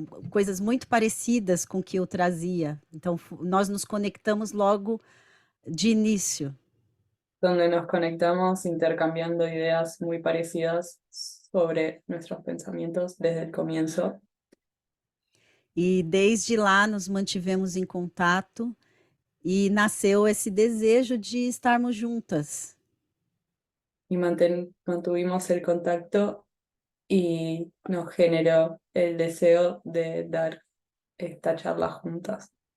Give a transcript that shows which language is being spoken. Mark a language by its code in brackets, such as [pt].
[pt] coisas muito parecidas com o que eu trazia. Então, nós nos conectamos logo de início. [es] donde nos conectamos intercambiando ideas muy parecidas sobre nuestros pensamientos desde el comienzo. [pt] E desde lá nos mantivemos em contato e nasceu esse desejo de estarmos juntas. [es] Y mantuvimos el contacto y nos generó el deseo de dar esta charla juntas.